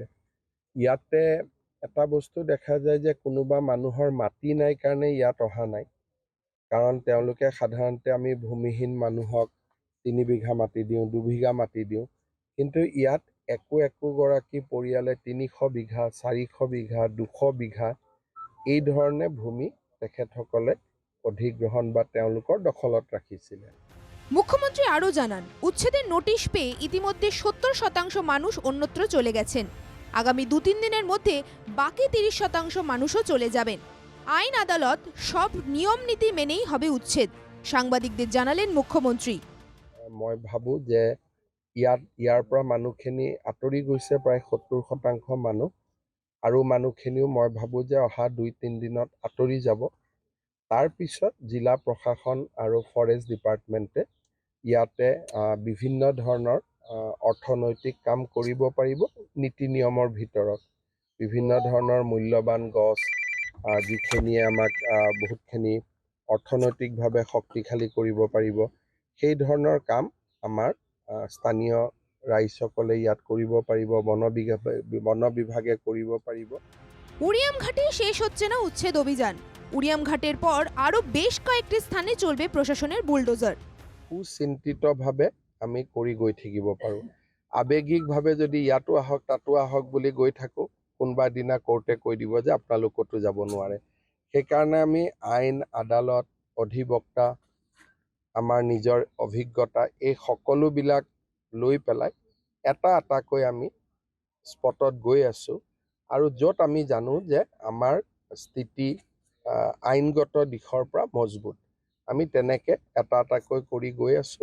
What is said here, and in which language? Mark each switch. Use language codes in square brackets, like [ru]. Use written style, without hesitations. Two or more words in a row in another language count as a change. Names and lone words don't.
[as] ইয়াতে এটা বস্তু দেখা যায় যে কোনোবা মানুহৰ মাটি নাই কাৰণে ইয়াত অহা নাই, কাৰণ তেওঁলোকে সাধাৰণতে আমি ভূমিহীন মানুহক ৩ বিঘা মাটি দিওঁ, ২ বিঘা মাটি দিওঁ, কিন্তু ইয়াত একোগৰাকী পৰিয়ালে ৩০০ বিঘা, ৪০০ বিঘা, ২০০ বিঘা এই ধৰণে ভূমি তেখেতসকলে অধিগ্ৰহণ বা তেওঁলোকৰ দখলত ৰাখিছিলে। [bn] মুখ্যমন্ত্রী আরও জানান, উচ্ছেদের নোটিশ পেয়ে ইতিমধ্যে ৭০% মানুষ অন্যত্র চলে গেছেন। আগামী ২-৩ দিনের মধ্যে বাকি ৩০% মানুষও চলে যাবেন। আইন আদালত সব নিয়ম নীতি মেনেই হবে উচ্ছেদ, সাংবাদিকদের জানালেন মুখ্যমন্ত্রী। [as] মই ভাবো যে ইয়াৰ পৰা মানুহখিনি আঁতৰি গৈছে প্ৰায় ৭০% মানুহ, আৰু মানুহখিনিও মই ভাবো যে অহা ২-৩ দিনত আঁতৰি যাব। তাৰ পিছত জিলা প্ৰশাসন আৰু ফৰেষ্ট ডিপাৰ্টমেণ্টে ইয়াতে বিভিন্ন ধৰণৰ অৰ্থনৈতিক কাম কৰিব পাৰিব। নীতি নিয়মৰ ভিতৰত বিভিন্ন ধৰণৰ মূল্যৱান গছ যিখিনিয়ে আমাক বহুতখিনি অৰ্থনৈতিকভাৱে শক্তিশালী কৰিব পাৰিব, সেই ধৰণৰ কাম আমাৰ স্থানীয় ৰাইজসকলে ইয়াত কৰিব পাৰিব, বন বিভাগে কৰিব পাৰিব। [bn] উড়িয়ামঘাটে শেষ হচ্ছে না উচ্ছেদ অভিযান। উড়িয়ামঘাটের পর আরও বেশ কয়েকটি স্থানে চলবে প্রশাসনের বুলডোজার। [as] সুচিন্তিতভাৱে আমি কৰি গৈ থাকিব পাৰোঁ। আৱেগিকভাৱে যদি ইয়াতো আহক তাতো আহক বুলি গৈ থাকোঁ, কোনোবা দিনা কোৰ্টে কৈ দিব যে আপোনালোক ক'তো যাব নোৱাৰে। সেইকাৰণে আমি আইন আদালত, অধিবক্তা, আমাৰ নিজৰ অভিজ্ঞতা এই সকলোবিলাক লৈ পেলাই এটা এটাকৈ আমি স্পটত গৈ আছোঁ, আৰু য'ত আমি জানো যে আমাৰ স্থিতি আইনগত দিশৰ পৰা মজবুত, আমি তেনেকৈ এটা এটাকৈ কৰি গৈ আছোঁ।